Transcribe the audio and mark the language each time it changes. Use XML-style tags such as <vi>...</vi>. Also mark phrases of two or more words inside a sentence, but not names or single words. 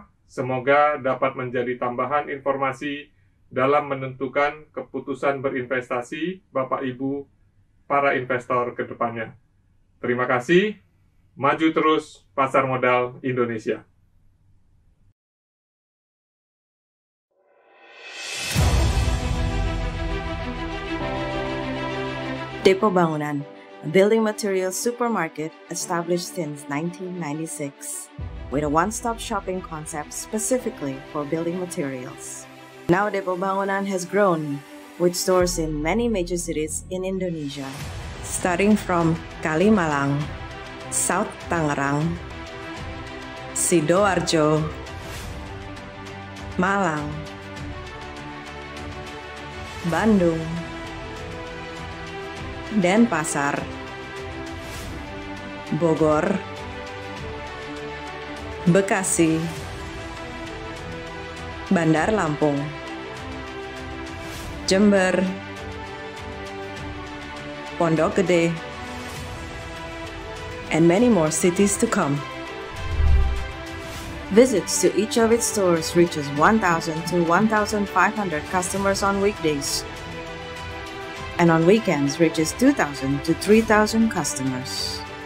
<id>Semoga dapat menjadi tambahan informasi dalam menentukan keputusan berinvestasi Bapak Ibu para investor ke depannya. Terima kasih. Maju terus pasar modal Indonesia.</id> <en>Depo Bangunan, a building materials supermarket established since 1996, with a one-stop shopping concept specifically for building materials. Now Depo Bangunan has grown, with stores in many major cities in Indonesia, starting from Kalimalang, South Tangerang, Sidoarjo, Malang, Bandung, Denpasar, Bogor, Bekasi, Bandar Lampung, Jember, Pondok Gede, and many more cities to come. Visits to each of its stores reaches 1,000 to 1,500 customers on weekdays, and on weekends reaches 2,000 to 3,000 customers.</en>